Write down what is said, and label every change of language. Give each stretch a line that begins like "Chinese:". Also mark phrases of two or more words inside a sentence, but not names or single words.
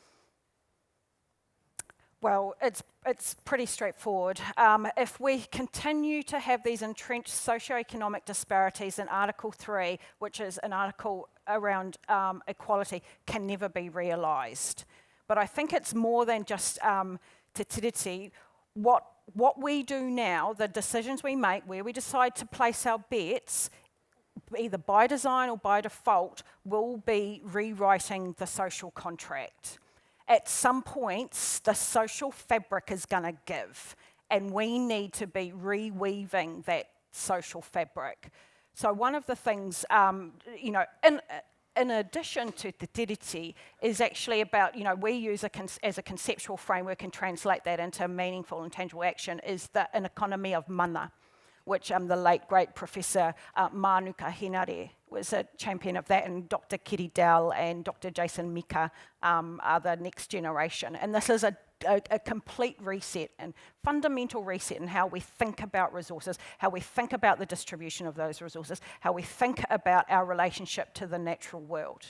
English: Well, it's pretty straightforward. If we continue to have these entrenched socioeconomic disparities in Article 3, which is an article around equality, can never be realised. But I think it's more than just
Māori: te tiriti.
English: What we do now, the decisions we make, where we decide to place our bets, either by design or by default, will be rewriting the social contract. At some points, the social fabric is going to give, and we need to be reweaving that social fabric. So one of the things, you know, in addition to
Māori: te tiriti,
English: is actually about, you know, we use as a conceptual framework and translate that into meaningful and tangible action, is an economy of mana, which the late great Professor Mānuka Henare was a champion of that, and Dr. Kiri Dell and Dr. Jason Mika are the next generation. And this is a complete reset and fundamental reset in how we think about resources, how we think about the distribution of those resources, how we think about our relationship to the natural world.